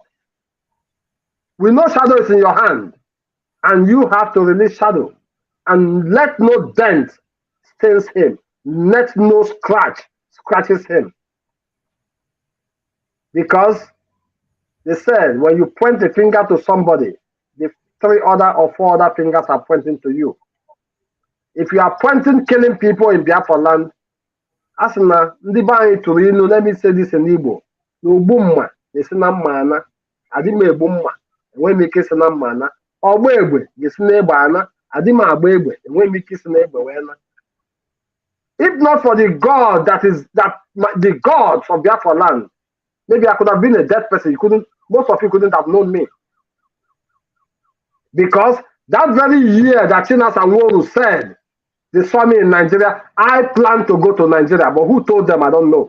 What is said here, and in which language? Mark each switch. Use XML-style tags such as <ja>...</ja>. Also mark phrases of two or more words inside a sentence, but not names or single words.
<en>We know Shadow is in your hand, and you have to release Shadow, and let no dent stains him. Let no scratches him. Because they said when you point a finger to somebody, 3 other or 4 other fingers are pointing to you. If you are pointing killing people in Biafra land,</en> <ig>Asina, ndị be anyị tụrụ ilu,</ig> <en>let me say this in Igbo,</en> <ig>na ogbu mma na-esi na mma ana, adị m egbu mma, enweghị m ike isi na mma ana, ọgba egbe ga-esi na egbe ana, adị m agba egbe, enweghị m ike isi na egbe wee na.</ig> <en>If not for the God the God of Biafra land, maybe I could have been a dead person. Most of you couldn't have known me. Because that very year that Chinas and Woru said, they saw me in Nigeria, I planned to go to Nigeria, but who told them, I don't know.</en>